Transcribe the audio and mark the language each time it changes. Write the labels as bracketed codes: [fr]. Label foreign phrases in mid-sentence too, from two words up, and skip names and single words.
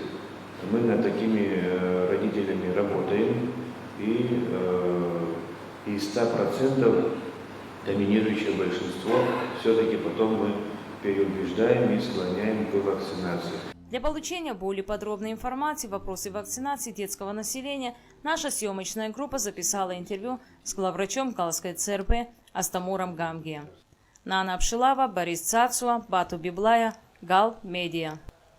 [ru] Мы над такими родителями работаем, и из 100% доминирующее большинство все-таки потом мы переубеждаем и склоняем к вакцинации. Для получения более подробной информации в вопросе вакцинации детского населения наша съемочная группа записала интервью с главврачом Галской ЦРБ Астамуром Гамге. Нана Апшилава, Борис Цацуа, Бату Библая, Гал Медиа.